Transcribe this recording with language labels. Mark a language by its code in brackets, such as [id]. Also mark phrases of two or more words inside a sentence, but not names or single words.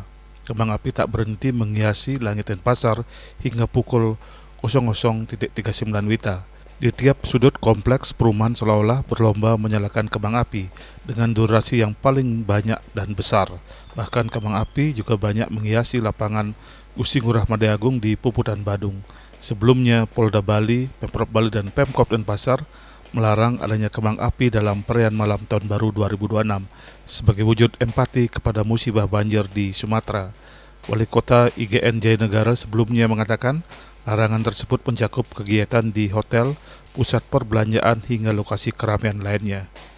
[id] Kembang api tak berhenti menghiasi langit Denpasar hingga pukul 00.39 WITA. Di tiap sudut kompleks perumahan seolah-olah berlomba menyalakan kembang api dengan durasi yang paling banyak dan besar. Bahkan kembang api juga banyak menghiasi lapangan Gusti Ngurah Madya Agung di Puputan Badung. Sebelumnya, Polda Bali, Pemprov Bali dan Pemkop Denpasar melarang adanya kembang api dalam perayaan Malam Tahun Baru 2026 sebagai wujud empati kepada musibah banjir di Sumatera. Wali Kota IGN Jayanegara sebelumnya mengatakan larangan tersebut mencakup kegiatan di hotel, pusat perbelanjaan hingga lokasi keramaian lainnya.